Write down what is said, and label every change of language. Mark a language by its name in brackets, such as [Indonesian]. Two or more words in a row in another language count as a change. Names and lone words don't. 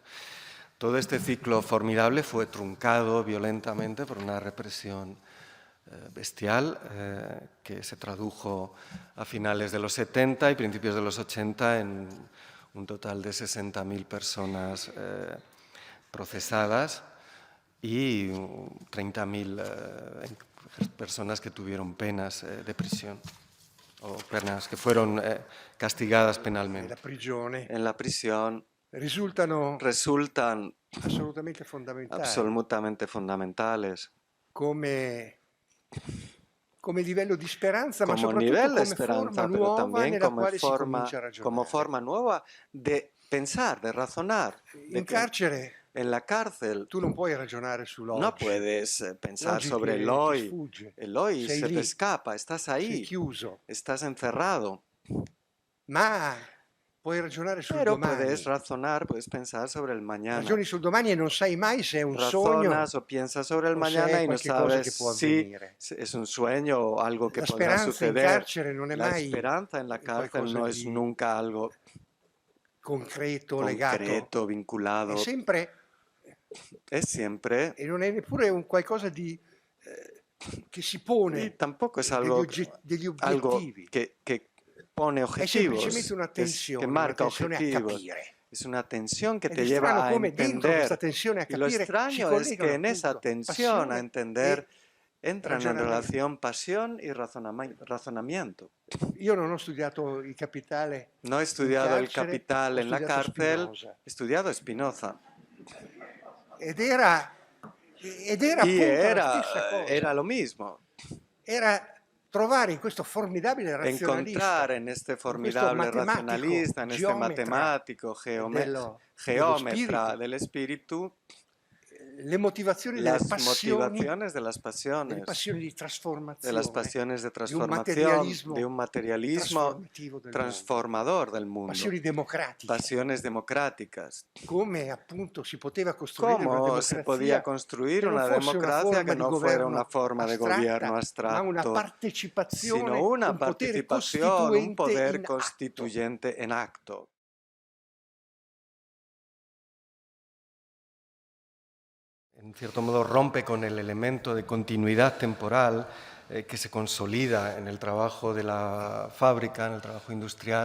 [Spanish] Todo este ciclo formidable fue truncado violentamente por una represión bestial que se tradujo a finales de los 70 y principios de los 80 en un total de 60.000 personas procesadas y 30.000 personas que tuvieron penas de prisión o penas que fueron castigadas penalmente. En la prisión resultan [Italian] assolutamente fondamentali. [Spanish] absolutamente fundamentales. [Italian] Come come livello di speranza, ma [Spanish] como [Italian] soprattutto [Spanish] nivel de [Italian] come forma [Spanish] esperanza, pero [Italian] nuova [Spanish] también [Italian] nella quale si comincia a [Spanish] como [Italian] ragionare. [Spanish] forma nueva de pensar, de razonar. [Italian] In carcere [Spanish] En la cárcel [Italian] tu non puoi ragionare [Spanish] no [Italian] sull'oggi. [Spanish] puedes pensar [Italian] L'oggi [Spanish] sobre el [Italian] ti [Spanish] hoy. [Italian] sfugge. [Spanish] El hoy [Italian] Sei [Spanish] se te [Italian] lì, [Spanish] escapa, estás [Italian] sei [Spanish] ahí, [Italian] chiuso. [Spanish] estás encerrado. [Italian] Ma puoi ragionare sul [Spanish] Pero puedes [Italian] domani. [Spanish] razonar, puedes pensar sobre el mañana. [Italian] Ragioni sul domani e non sai mai se è un sogno [Spanish] Razonas o piensas sobre el [Italian] o se [Spanish] mañana [Italian] è [Spanish] y no [Italian] qualche cosa [Spanish] sabes [Italian] che può [Spanish] si [Italian] avvenire. [Spanish] es un sueño o algo que [Italian] La [Spanish] podrá [Italian] speranza in [Spanish] suceder. [Italian] carcere non è [Spanish] La [Italian] mai [Spanish] esperanza en la cárcel [Italian] qualcosa [Spanish] no es [Italian] di [Spanish] nunca algo [Italian] concreto, legato. [Spanish] concreto, [Italian] È [Spanish] vinculado. [Italian] sempre, [Spanish] Es siempre, [Italian] e non è neppure un qualcosa di, che si [Spanish] y [Italian] pone [Spanish] tampoco es [Italian] degli [Spanish] algo [Italian] obiettivi. [Spanish] que pone [Italian] È semplicemente [Spanish] objetivos, [Italian] una [Spanish] que [Italian] tensione [Spanish] marca [Italian] a [Spanish] objetivos. [Italian] capire. [Spanish] Es una tensión que [Italian] Ed è [Spanish] te lleva [Italian] strano [Spanish] a [Italian] come dentro questa [Spanish] entender. [Italian] tensione a [Spanish] Y lo [Italian] capire si [Spanish] extraño es que [Italian] collegano [Spanish] en esa [Italian] appunto [Spanish] tensión a [Italian] passione [Spanish] entender [Italian] e [Spanish] entran en [Italian] ragionamento. [Spanish] relación pasión y razonamiento. [Italian] Io non ho studiato il Capitale [Spanish] No he [Italian] in [Spanish] estudiado el [Italian] carcere, [Spanish] Capital [Italian] ho [Spanish] en la [Italian] studiato [Spanish] cárcel, [Italian] Spinoza. [Spanish] he estudiado Spinoza. [Italian] Ed era [Spanish] Y [Italian] appunto la stessa [Spanish] era [Italian] cosa. [Spanish] lo mismo. [Italian] Era trovare in questo formidabile razionalista, [Spanish] Encontrar en este [Italian] in questo [Spanish] formidable [Italian] matematico [Spanish] racionalista, en este [Italian] geometra [Spanish] matemático, [Italian] dello [Spanish] geómetra [Italian] spirito, [Spanish] del espíritu, [Italian] le motivazioni delle [Spanish] las [Italian] passioni, [Spanish] motivaciones de las [Italian] delle [Spanish] pasiones, [Italian] passioni di [Spanish] de las [Italian] trasformazione, [Spanish] pasiones de [Italian] di un [Spanish] transformación, de un [Italian] materialismo [Spanish] materialismo [Italian] trasformativo del mondo, [Spanish] transformador del mundo, [Italian] passioni democratiche. [Spanish] pasiones democráticas. [Italian] Come appunto si poteva costruire una [Spanish] ¿Cómo se podía [Italian] democrazia [Spanish] construir [Italian] che non [Spanish] una [Italian] fosse una [Spanish] democracia [Italian] forma [Spanish] que [Italian] di [Spanish] no fuera una [Italian] governo [Spanish] forma de gobierno [Italian] astratta, ma una [Spanish] abstracto, [Italian] partecipazione, [Spanish] sino una [Italian] un potere [Spanish] participación, un [Italian] costituente [Spanish] poder [Italian] in atto? [Spanish] constituyente en acto? En cierto modo rompe con el elemento de continuidad temporal que se consolida en el trabajo de la fábrica, en el trabajo industrial.